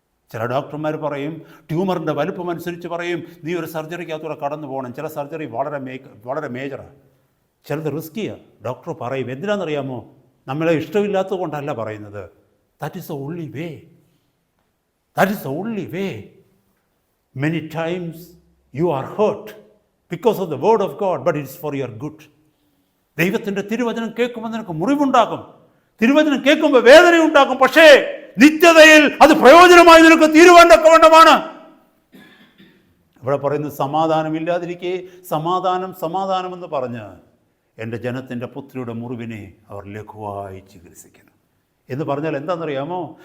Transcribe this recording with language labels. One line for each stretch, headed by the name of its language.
Malayalam: ചില ഡോക്ടർമാർ പറയും, ട്യൂമറിൻ്റെ വലുപ്പം അനുസരിച്ച് പറയും നീ ഒരു സർജറിക്കകത്തൂടെ കടന്നു പോകണം. ചില സർജറി വളരെ മേജറാണ്, ചിലത് റിസ്കിയാണ്. ഡോക്ടർ പറയും. എന്തിനാണെന്നറിയാമോ? നമ്മളെ ഇഷ്ടമില്ലാത്തത് കൊണ്ടല്ല പറയുന്നത്.
English: That is the only way. That is the only way. Many times you are hurt because of the word of God, but it is for your good.
Malayalam: ദൈവത്തിൻ്റെ തിരുവചനം കേൾക്കുമ്പോൾ നിനക്ക് മുറിവുണ്ടാകും, തിരുവചനം കേൾക്കുമ്പോൾ വേദനയുണ്ടാകും. പക്ഷേ നിത്യതയിൽ അത് പ്രയോജനമായി നിനക്ക് തീരുവാൻ തക്കവണ്ണമാണ്. ഇവിടെ പറയുന്നത് സമാധാനമില്ലാതിരിക്കെ സമാധാനം സമാധാനം എന്ന് പറഞ്ഞ് എൻ്റെ ജനത്തിൻ്റെ പുത്രിയുടെ മുറിവിനെ അവർ ലഘുവായി ചികിത്സിക്കണം എന്ന് പറഞ്ഞാൽ എന്താണെന്നറിയാമോ?